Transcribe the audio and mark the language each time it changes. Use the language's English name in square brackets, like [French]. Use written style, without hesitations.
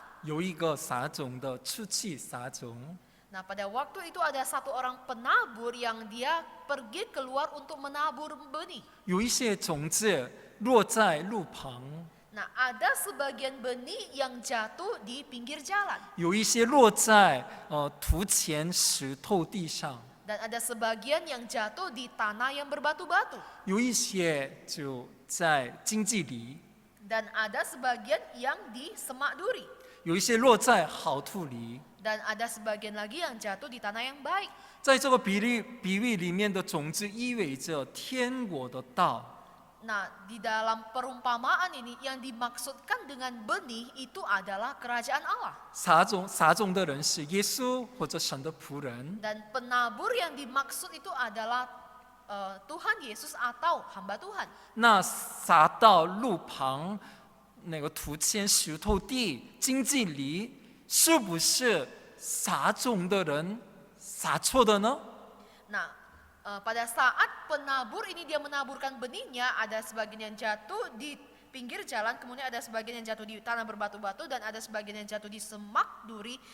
[Chinese] 有一个撒种的出去撒种， [Indonesian] Nah, pada waktu itu ada satu orang penabur yang dia pergi keluar untuk menabur benih. [Chinese] 有一些种子落在路旁， [Indonesian] Nah, ada sebagian benih yang jatuh di pinggir jalan [Chinese] 有一些落在土前石头地上， [Indonesian] dan ada sebagian yang jatuh di tanah yang berbatu-batu [Chinese] 有一些就在荆棘里， [Indonesian] dan ada sebagian yang di semak duri [Chinese] 有一些落在好土里。 [Indonesian] dan ada sebagian lagi yang jatuh di tanah yang baik. [Chinese] 在这个比喻里面的种子意味着天国的道。 [Indonesian] Nah, di dalam perumpamaan ini yang dimaksudkan dengan benih itu adalah kerajaan Allah. [Chinese] 撒种的人是耶稣或者神的仆人。 [Indonesian] Dan penabur yang dimaksud itu adalah Tuhan Yesus atau hamba Tuhan. [Chinese] 那撒到路旁那个土前石头地荆棘里，是不是撒种的人撒错的呢？ [Indonesian] Nah, pada saat penabur ini dia menaburkan benihnya, ada sebagian yang jatuh di pinggir jalan, kemudian ada sebagian yang jatuh di tanah berbatu-batu, dan ada sebagian yang jatuh di semak duri.